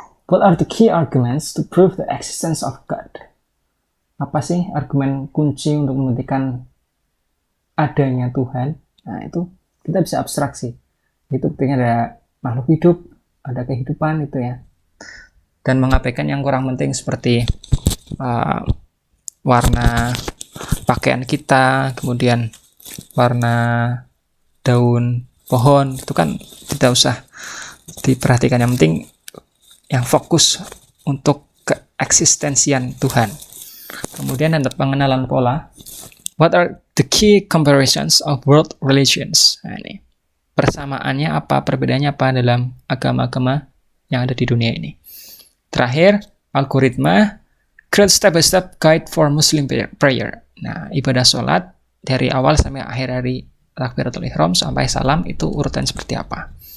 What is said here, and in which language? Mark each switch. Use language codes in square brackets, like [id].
[en] What are the key arguments to prove the existence of God? [id] Apa sih argumen kunci untuk membuktikan adanya Tuhan? Nah, itu kita bisa abstraksi. Itu buktinya ada makhluk hidup, ada kehidupan itu ya. Dan mengabaikan yang kurang penting seperti warna pakaian kita, kemudian warna daun pohon, itu kan tidak usah diperhatikan. Yang penting yang fokus untuk keeksistensian Tuhan. Kemudian ada pengenalan pola. [en] What are the key comparisons of world religions? [id] Nah, ini persamaannya apa, perbedaannya apa dalam agama-agama yang ada di dunia ini. Terakhir, algoritma, [en] create step-by-step guide for Muslim prayer. [id] Nah, ibadah sholat dari awal sampai akhir dari takbiratul ihram sampai salam itu urutan seperti apa.